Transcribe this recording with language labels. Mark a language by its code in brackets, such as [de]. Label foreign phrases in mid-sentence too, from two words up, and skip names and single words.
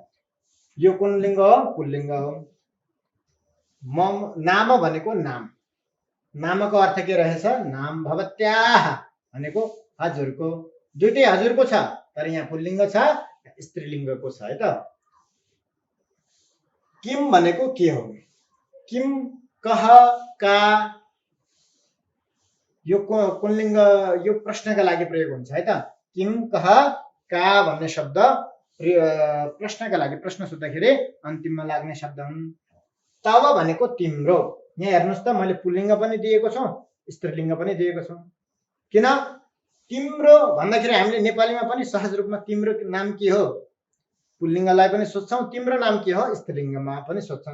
[ne] यो कुन लिङ्ग हो? पुल्लिङ्ग हो। नाम भनेको नाम। नामको अर्थ के रहेछ? [sa] नाम भवत्याः भनेको हजुरको। [ne] दुईटै हजुरको छ, तर यहाँ पुल्लिङ्ग छ, स्त्रीलिङ्गको छ, है त। किम भनेको के हो? [sa] किम, कह, का, [ne] यो पुल्लिङ्ग, यो प्रश्नका लागि प्रयोग हुन्छ, है त। [sa] किम, कह, का [ne] भन्ने शब्द प्रश्नका लागि, प्रश्न सोद्धाखेरि अन्तिममा लाग्ने शब्द हुन्। तब भनेको तिम्रो। यहाँ हेर्नुहोस् त, मैले पुल्लिङ्ग पनि दिएको छु, स्त्रीलिङ्ग पनि दिएको छु। किन? तिम्रो भन्दाखेरि हामीले नेपालीमा पनि सहज रूपमा तिम्रो नाम के हो पुल्लिङ्गलाई पनि सोध्छौँ, तिम्रो नाम के हो स्त्रीलिङ्गमा पनि सोध्छौँ।